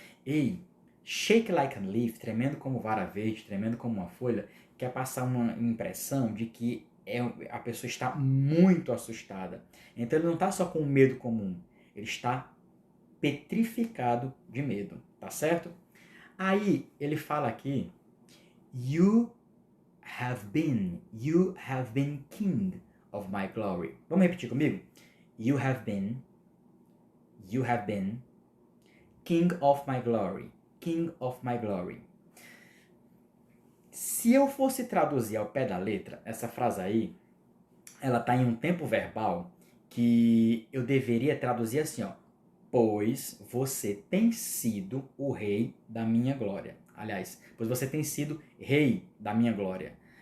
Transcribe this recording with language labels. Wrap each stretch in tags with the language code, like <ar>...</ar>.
<pt>E</pt> <en>shake like a leaf,</en> <pt>tremendo como vara verde, tremendo como uma folha, quer passar uma impressão de que a pessoa está muito assustada. Então ele não está só com medo comum, ele está petrificado de medo, tá certo? Aí ele fala aqui,</pt> <en>you have been king of my glory.</en> <pt>Vamos repetir comigo?</pt> <en>You have been king of my glory, king of my glory.</en> <pt>Se eu fosse traduzir ao pé da letra, essa frase aí, ela está em um tempo verbal que eu deveria traduzir assim, ó. Pois você tem sido o rei da minha glória. Aliás, pois você tem sido rei da minha glória.</pt>